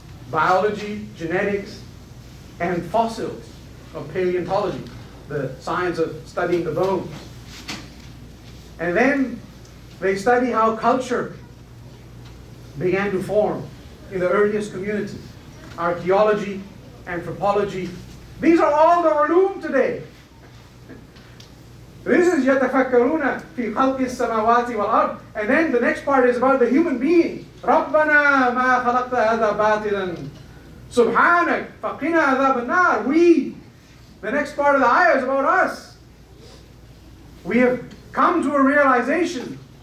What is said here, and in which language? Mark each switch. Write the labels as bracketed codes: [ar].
[en] Biology, genetics, and fossils of paleontology, the science of studying the bones. And then they study how culture began to form in the earliest communities. Archaeology, anthropology. These are all the ulum today. This is [ar] يَتَفَكَّرُونَ فِي خَلْقِ السَّمَاوَاتِ وَالْأَرْضِ. [en] And then the next part is about the human being. [ar] رَبَّنَا مَا خَلَقْتَ هَذَا بَاطِلًا سُبْحَانَكَ فَقِنَا عَذَابَ النَّارِ. We. [en] The next part of the ayah is about us. We have come to a realization.